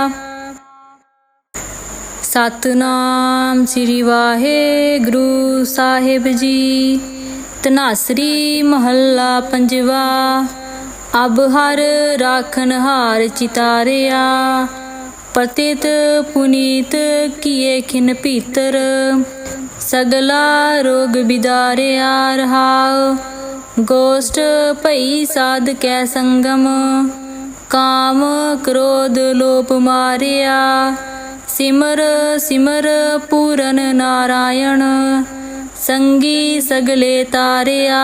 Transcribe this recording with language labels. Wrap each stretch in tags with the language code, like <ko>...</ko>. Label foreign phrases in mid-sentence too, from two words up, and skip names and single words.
<pa>ਸਤਿਨਾਮ ਸ੍ਰੀ ਵਾਹਿਗੁਰੂ ਸਾਹਿਬ ਜੀ। ਧਨਾਸਰੀ ਮਹੱਲਾ ਪੰਜਵਾ। ਅਬ ਹਰ ਰਾਖਨ ਹਾਰ ਚਿਤਾਰਿਆ, ਪਤਿਤ ਪੁਨੀਤ ਕੀਏ ਖਿਨ ਭੀਤਰ। ਸਗਲਾ ਰੋਗ ਬਿਦਾਰਿਆ ਰਹਾਓ। ਗੋਸ਼ਟ ਭਈ ਸਾਧ ਕੈ ਸੰਗਮ, ਕਾਮ ਕ੍ਰੋਧ ਲੋਪ ਮਾਰਿਆ। ਸਿਮਰ ਸਿਮਰ ਪੂਰਨ ਨਾਰਾਇਣ, ਸੰਗੀ ਸਗਲੇ ਤਾਰਿਆ।</pa>